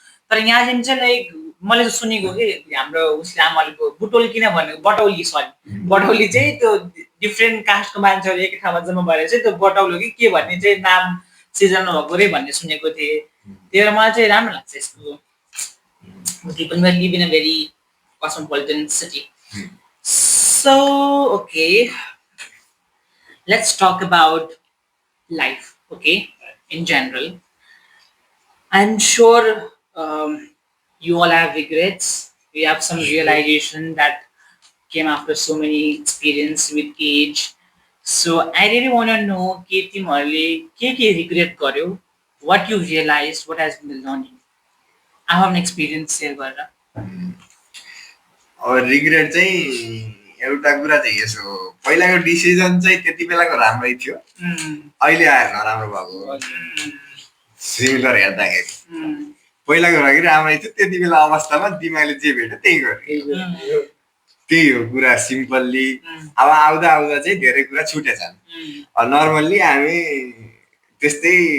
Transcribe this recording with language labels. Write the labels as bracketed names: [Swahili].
[Nepali] तर यहाँ चाहिँ लाइक मैले चाहिँ सुनेको कि हाम्रो उसले आमालेको बुटोल किन भनेको बटौली सरी बटौली चाहिँ त्यो डिफ्रेन्ट कास्टको मान्छेहरू एक ठाउँमा जम्मा भएर चाहिँ त्यो बटौली हो कि के भन्ने चाहिँ नाम सिर्जना भएको रे भन्ने सुनेको थिएँ त्यही भएर मलाई चाहिँ राम्रो लाग्छ यसको [English] people may live in a very cosmopolitan city. So, okay, let's talk about life, okay, in general. I'm sure you all have regrets. We have some realization that came after so many experience with age. So, I really want to know, [Nepali] के तिमीहरूले के regret गर्यो? [English] What you realized? What has been the learning? I have an experience here गरेर [Nepali] अब regret चाहिँ एउटा कुरा चाहिँ यसो पहिलाको डिसिजन चाहिँ त्यति बेलाको राम्रै थियो अहिले आएर नराम्रो भएको सिमिलर हेर्दाखेरि पहिलाको लागि राम्रै थियो त्यति बेला अवस्थामा दिमागले जे भेट्यो त्यही गर्यो त्यही हो कुरा सिम्पल्ली अब आउँदा आउँदा चाहिँ धेरै कुरा छुटेछन् नर्मल्ली हामी त्यस्तै